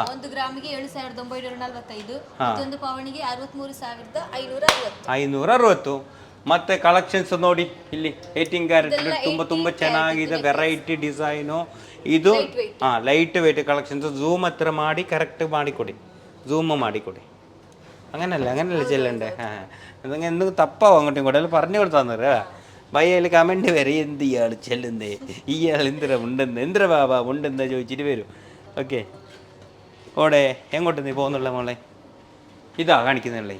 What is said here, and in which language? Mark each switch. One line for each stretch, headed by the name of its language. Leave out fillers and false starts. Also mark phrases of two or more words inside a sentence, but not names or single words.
Kannada: 1 ಗ್ರಾಮಿಗೆ 7,945, ಒಂದು ಪೌನಿಗೆ 63,560. ಮತ್ತೆ ಕಲೆಕ್ಷನ್ಸ್ ನೋಡಿ ಇಲ್ಲಿ 18 ಕ್ಯಾರೆಟ್ ತುಂಬ ಚೆನ್ನಾಗಿದೆ.
English: variety design.
Kannada: ಇದು
English: light weight collections.
Kannada: ಝೂಮ್ ಹತ್ರ ಮಾಡಿ ಕರೆಕ್ಟ್ ಮಾಡಿಕೊಡಿ, ಝೂಮ್ ಮಾಡಿಕೊಡಿ.
Malayalam: അങ്ങനല്ല ചെല്ലണ്ടേ? അതങ്ങനെ എന്തെങ്കിലും തപ്പാവും അങ്ങോട്ടും ഇങ്ങോട്ടും പറഞ്ഞു കൊടുത്താന്നേരാ. ഭയ്യയിൽ കമൻറ്റ് വരെ എന്ത് ഇയാൾ ചെല്ലുന്നേ, ഇയാൾ എന്തിര ബാബ ഉണ്ടെന്ന് ചോദിച്ചിട്ട് വരും. ഓക്കെ, ഓടെ എങ്ങോട്ട് നീ പോകുന്നുള്ള മോളെ? ഇതാ കാണിക്കുന്നുള്ളേ.